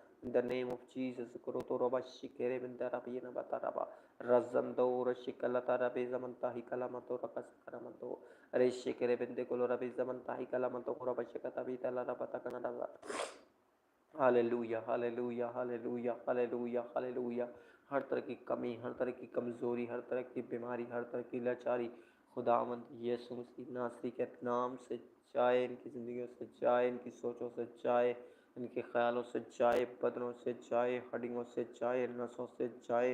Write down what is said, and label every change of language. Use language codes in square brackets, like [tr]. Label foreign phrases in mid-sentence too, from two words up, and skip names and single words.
[en] In the name of Jesus, Kuroto Roba Shikere Bindarabi Nabataraba, Razando Rashikalata Rabi Zamantahi Kalamato Rapasakaramanto, Reshikere Bindekolo Rabi Zamantahi Kalamato Korabashakatabita Larabatakanada. [hi] हालेलुया हालेलुया हालेलुया हालेलुया हालेलुया। हर तरह की कमी, हर तरह की कमज़ोरी, हर तरह की बीमारी, हर तरह की लाचारी खुदावंद यीशु मसीह नासरी के नाम से जाए, इनकी ज़िंदगियों से जाए, इनकी सोचों से जाए, इनके ख्यालों से जाए, बदनों से जाए, हड्डियों से जाए, नसों से जाए।